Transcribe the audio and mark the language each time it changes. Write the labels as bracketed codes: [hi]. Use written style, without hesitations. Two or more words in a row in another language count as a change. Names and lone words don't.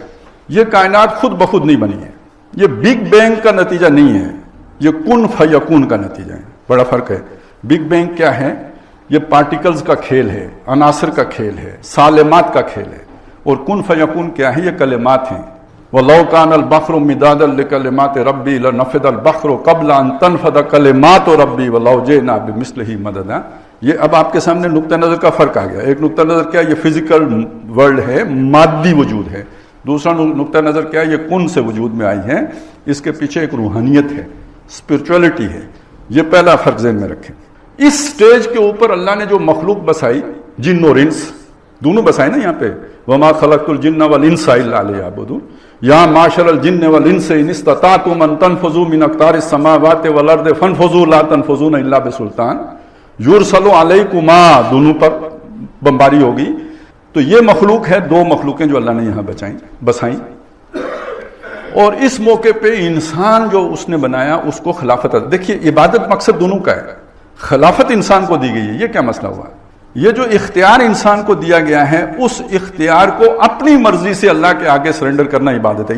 [ur] یہ کائنات خود بہ خود نہیں بنی ہے، یہ [en] Big Bang [ur] کا نتیجہ نہیں ہے، یہ [ar] كن فيكون [ur] کا نتیجہ ہے. بڑا فرق ہے. [en] Big Bang [ur] کیا ہے? یہ پارٹیکلز کا کھیل ہے، عناصر کا کھیل ہے، سالمات کا کھیل ہے. اور [ar] كن فيكون [ur] کیا ہے؟ یہ کلمات ہیں. [ar] ولو كان البحر مدادا لكلمات ربي لنفد البحر قبل أن تنفد كلمات ربي ولو جئنا بمثله مددا. [ur] یہ اب آپ کے سامنے نقطہ نظر کا فرق آ گیا. ایک نقطہ نظر کیا ہے? یہ [en] physical world [ur] ہے، مادی وجود ہے۔ دوسرا نقطہ نظر کیا ہے? یہ کن سے وجود میں آئی ہے، اس کے پیچھے ایک روحانیت ہے، اسپریچوئلٹی ہے. یہ پہلا فرق ذہن میں رکھیں. اس اسٹیج کے اوپر اللہ نے جو مخلوق بسائی، جن اور انس دونوں بسائے نا یہاں پے, [ar] وما خلقت الجن والإنس إلا ليعبدون, يا معشر الجن والإنس إن استطعتم أن تنفذوا من أقطار السماوات والأرض فانفذوا لا تنفذون إلا بسلطان يرسل عليكما, [ur] دونوں پر بمباری ہوگی. تو یہ مخلوق ہے، دو مخلوقیں جو اللہ نے یہاں بسائی. اور اس موقعے پے انسان جو اس نے بنایا اس کو خلافت، دیکھیے عبادت مقصد دونوں کا ہے. خلافت انسان کو دی گئی ہے، یہ کیا مسئلہ ہوا؟ یہ جو اختیار انسان کو دیا گیا ہے، اس اختیار کو اپنی مرضی سے اللہ کے آگے سرینڈر کرنا عبادت ہے.